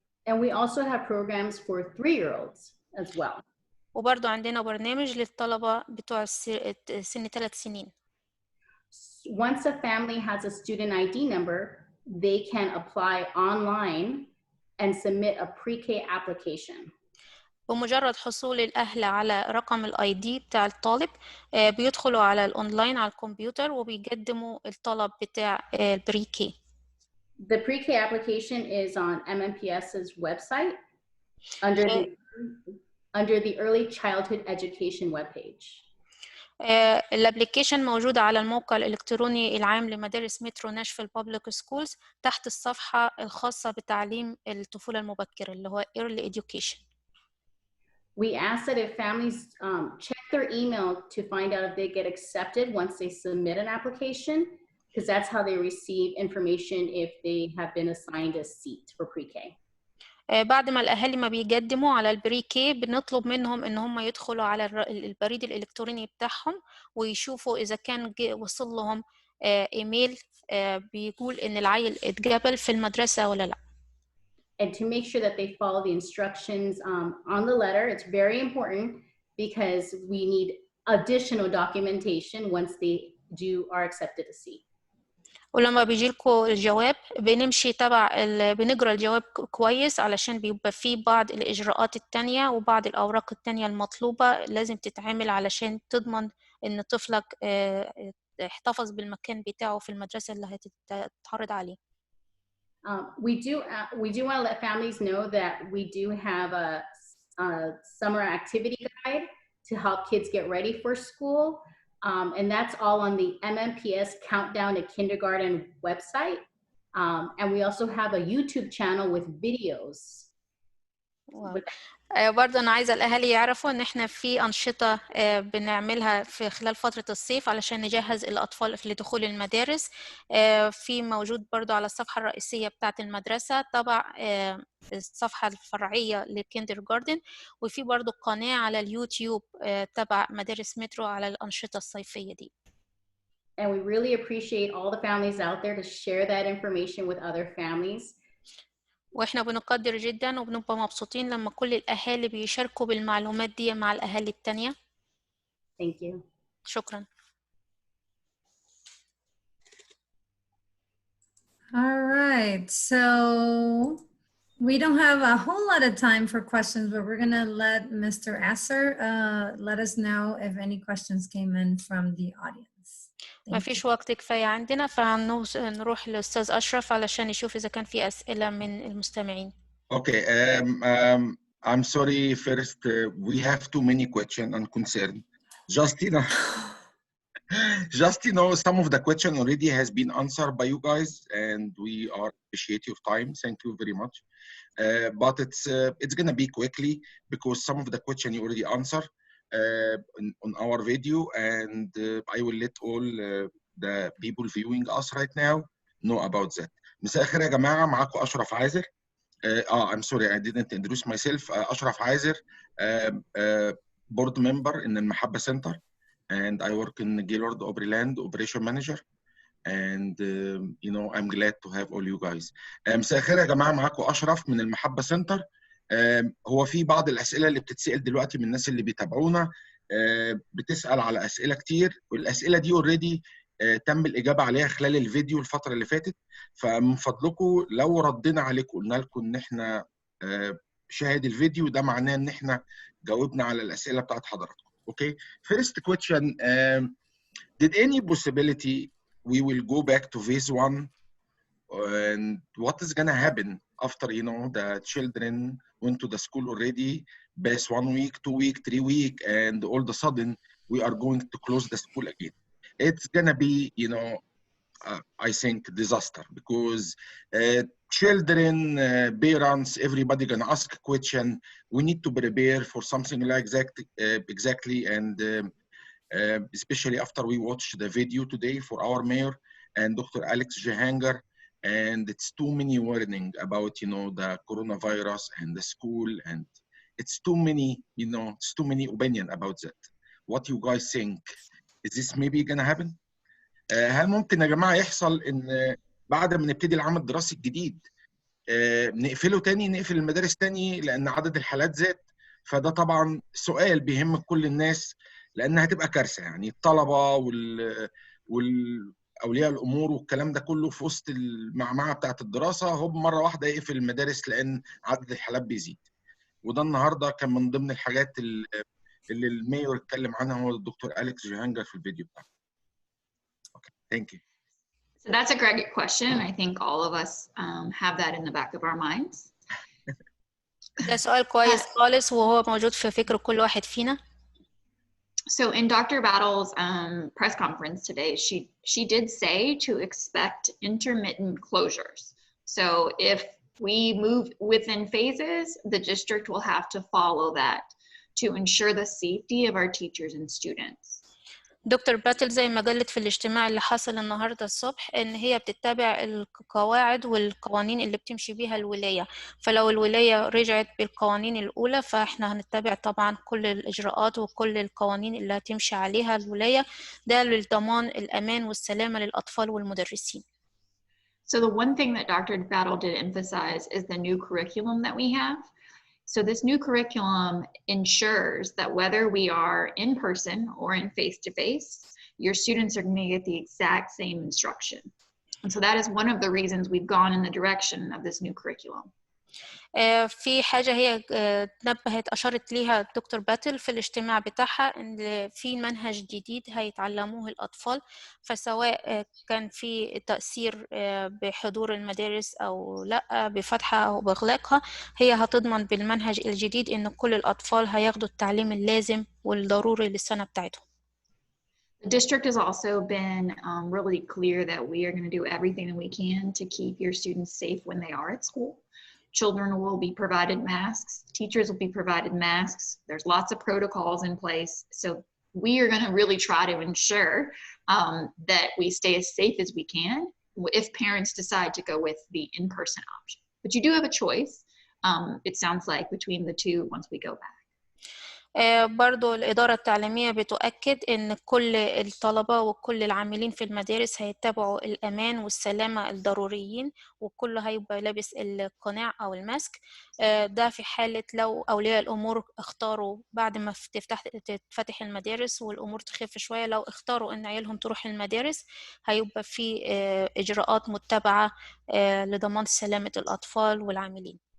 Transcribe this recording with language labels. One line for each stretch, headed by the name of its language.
English: And we also have programs for 3-year-olds as well.
Arabic: وبرضو عندنا برنامج للطلبة بتوع سن 3 سنين.
English: Once a family has a student ID number, they can apply online and submit a pre-K application.
Arabic: بمجرد حصول الأهل على رقم الاي دي بتاع الطالب بيدخلوا على الأونلاين على الكمبيوتر وبيقدموا الطلب بتاع البري كي.
English: The pre-K application is on MNPS's website under the Early Childhood Education webpage.
Arabic: الابليكيشن موجودة على الموقع الإلكتروني العام لمدارس مترو ناشفيل بابليك سكولز تحت الصفحة الخاصة بتعليم الطفولة المبكرة اللي هو Early Education.
English: We ask that if families check their email to find out if they get accepted once they submit an application, because that's how they receive information if they have been assigned a seat for pre-K.
Arabic: بعد ما الأهالي ما بيقدموا على البري كي بنطلب منهم إن هم يدخلوا على البريد الإلكتروني بتاعهم ويشوفوا إذا كان وصل لهم إيميل بيقول إن العيل اتقبل في المدرسة ولا لأ.
English: And to make sure that they follow the instructions on the letter, it's very important because we need additional documentation once they are accepted a seat.
Arabic: ولما بيجي لكم الجواب بنمشي بنقرا الجواب كويس علشان بيبقى فيه بعض الإجراءات التانية وبعض الأوراق التانية المطلوبة لازم تتعمل علشان تضمن إن طفلك احتفظ بالمكان بتاعه في المدرسة اللي هتتعرض عليه.
English: We do want to let families know that we do have a summer activity guide to help kids get ready for school. And that's all on the MNPS Countdown to Kindergarten website. And we also have a YouTube channel with videos. Wow.
Arabic: برضه أنا عايزة الأهالي يعرفوا إن إحنا في أنشطة بنعملها في خلال فترة الصيف علشان نجهز الأطفال لدخول المدارس. في موجود برضه على الصفحة الرئيسية بتاعة المدرسة طبعا الصفحة الفرعية لكيندر جاردن، وفي برضه قناة على اليوتيوب تبع مدارس مترو على الأنشطة الصيفية دي.
English: And we really appreciate all the families out there to share that information with other families.
Arabic: واحنا بنقدر جدا وبنبقى مبسوطين لما كل الأهالي بيشاركوا بالمعلومات دي مع الأهالي التانية.
English: Thank you.
Arabic: شكرا.
English: All right, so we don't have a whole lot of time for questions, but we're gonna let Mr. Asser let us know if any questions came in from the audience.
Arabic: ما فيش وقت كفاية عندنا فنروح للأستاذ أشرف علشان يشوف إذا كان في أسئلة من المستمعين.
English: Okay, I'm sorry. First, we have too many questions and concern. Just some of the question already has been answered by you guys, and we appreciate your time. Thank you very much. But it's gonna be quickly because some of the question you already answered on our video, and I will let all the people viewing us right now know about that.
Arabic: مساء الخير يا جماعة، معاكم أشرف عازر.
English: I'm sorry, I didn't introduce myself. أشرف عازر, board member in المحبة Center, and I work in Gaylord Opryland, operation manager. And you know, I'm glad to have all you guys.
Arabic: مساء الخير يا جماعة، معاكم أشرف من المحبة Center. هو في بعض الأسئلة اللي بتتسأل دلوقتي من الناس اللي بيتابعونا، بتسأل على أسئلة كتير، والأسئلة دي
English: already
Arabic: تم الإجابة عليها خلال الفيديو الفترة اللي فاتت. فمن فضلكم لو ردينا عليكم قلنا لكم إن إحنا شاهد الفيديو، ده معناه إن إحنا جاوبنا على الأسئلة بتاعت حضراتكم.
English: Okay. First question, did any possibility we will go back to phase 1, and what is gonna happen after, you know, the children went to the school already, past 1 week, 2 week, 3 week, and all of a sudden we are going to close the school again? It's gonna be, you know, I think disaster, because children, parents, everybody gonna ask a question. We need to prepare for something like that exactly, and especially after we watched the video today for our mayor and Dr. Alex Jehanger, and it's too many warning about, you know, the coronavirus and the school, and it's too many, you know, it's too many opinion about that. What you guys think? Is this maybe gonna happen?
Arabic: هل ممكن يا جماعة يحصل إن بعد ما نبتدي العام الدراسي الجديد نقفله تاني، نقفل المدارس تاني لأن عدد الحالات زاد؟ فده طبعا سؤال بيهم كل الناس، لأنها هتبقى كارثة. يعني الطلبة والأولياء الأمور والكلام ده كله في وسط المعمعة بتاعت الدراسة، هو مرة واحدة يقفل المدارس لأن عدد الحالات بيزيد. وده النهاردة كان من ضمن الحاجات اللي المايور اتكلم عنها هو الدكتور أليكس جيهانجر في الفيديو بتاعه.
English: Thank you. So that's a great question. I think all of us have that in the back of our minds.
Arabic: ده سؤال كويس خالص وهو موجود في فكر كل واحد فينا.
English: So in Dr. Battle's press conference today, she did say to expect intermittent closures. So if we move within phases, the district will have to follow that to ensure the safety of our teachers and students.
Arabic: دكتور باتل زي ما قالت في الاجتماع اللي حصل النهارده الصبح ان هي بتتبع القواعد والقوانين اللي بتمشي بيها الولايه، فلو الولايه رجعت بالقوانين الاولى فاحنا هنتبع طبعا كل الاجراءات وكل القوانين اللي هتمشي عليها الولايه، ده للضمان الامان والسلامه للاطفال والمدرسين.
English: So the one thing that Dr. Battle did emphasize is the new curriculum that we have. So this new curriculum ensures that whether we are in person or in face-to-face, your students are going to get the exact same instruction. And so that is one of the reasons we've gone in the direction of this new curriculum.
Arabic: في حاجة هي أشارت ليها الدكتور باتل في الاجتماع بتاعها إن في منهج جديد هيتعلموه الأطفال، فسواء كان في تأثير بحضور المدارس أو لا بفتحها أو بإغلاقها، هي هتضمن بالمنهج الجديد إن كل الأطفال هياخدوا التعليم اللازم والضروري للسنة بتاعتهم.
English: The district has also been really clear that we are going to do everything that we can to keep your students safe when they are at school. Children will be provided masks, teachers will be provided masks. There's lots of protocols in place. So we are going to really try to ensure that we stay as safe as we can if parents decide to go with the in-person option. But you do have a choice, it sounds like, between the two once we go back.
Arabic: برضو الإدارة التعليمية بتؤكد إن كل الطلبة وكل العاملين في المدارس هيتبعوا الأمان والسلامة الضروريين، وكله هيبقى لابس القناع أو الماسك. ده في حالة لو أولياء الأمور اختاروا بعد ما تفتح المدارس والأمور تخف شوية، لو اختاروا إن عيالهم تروح المدارس هيبقى في إجراءات متبعة لضمان سلامة الأطفال والعاملين.